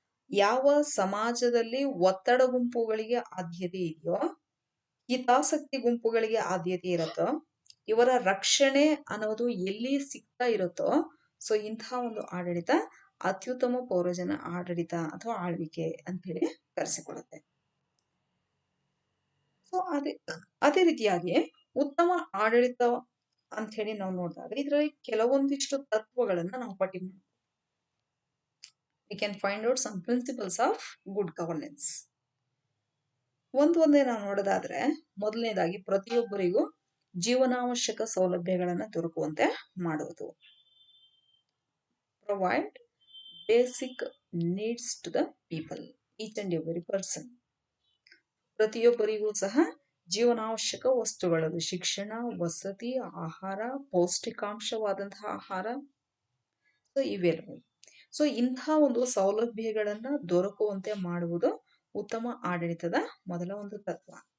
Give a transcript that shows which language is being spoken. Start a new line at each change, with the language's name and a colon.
Kannada: ಯಾವ ಸಮಾಜದಲ್ಲಿ ಒತ್ತಡ ಗುಂಪುಗಳಿಗೆ ಆದ್ಯತೆ ಇದೆಯೋ, ಹಿತಾಸಕ್ತಿ ಗುಂಪುಗಳಿಗೆ ಆದ್ಯತೆ ಇರುತ್ತೋ, ಇವರ ರಕ್ಷಣೆ ಅನ್ನೋದು ಎಲ್ಲಿ ಸಿಗ್ತಾ ಇರುತ್ತೋ, ಸೊ ಇಂತಹ ಒಂದು ಆಡಳಿತ ಅತ್ಯುತ್ತಮ ಪೌರಜನ ಆಡಳಿತ ಅಥವಾ ಆಳ್ವಿಕೆ ಅಂತ ಹೇಳಿ ಕರೆಸಿಕೊಳ್ಳುತ್ತೆ. ಸೊ ಅದೇ ರೀತಿಯಾಗಿ ಉತ್ತಮ ಆಡಳಿತ ಅಂತ ಹೇಳಿ ನಾವು ನೋಡಿದಾಗ ಇದರಲ್ಲಿ ಕೆಲವೊಂದಿಷ್ಟು ತತ್ವಗಳನ್ನ ನಾವು ಪಟ್ಟಿ ಮಾಡ್ತೀವಿ.
English: We can find out some principles of good governance.
Kannada: ಒಂದೇ ನಾವು ನೋಡೋದಾದ್ರೆ, ಮೊದಲನೇದಾಗಿ ಪ್ರತಿಯೊಬ್ಬರಿಗೂ ಜೀವನಾವಶ್ಯಕ ಸೌಲಭ್ಯಗಳನ್ನ ದೊರಕುವಂತೆ ಮಾಡುವುದು.
English: Provide basic needs to the people, each and every person.
Kannada: ಪ್ರತಿಯೊಬ್ಬರಿಗೂ ಸಹ ಜೀವನಾವಶ್ಯಕ ವಸ್ತುಗಳು, ಶಿಕ್ಷಣ, ವಸತಿ, ಆಹಾರ, ಪೌಷ್ಟಿಕಾಂಶವಾದಂತಹ ಆಹಾರ, ಸೊ ಇವೆಲ್ಲವೂ. ಸೊ ಇಂತಹ ಒಂದು ಸೌಲಭ್ಯಗಳನ್ನ ದೊರಕುವಂತೆ ಮಾಡುವುದು ಉತ್ತಮ ಆಡಳಿತದ ಮೊದಲ ಒಂದು ತತ್ವ.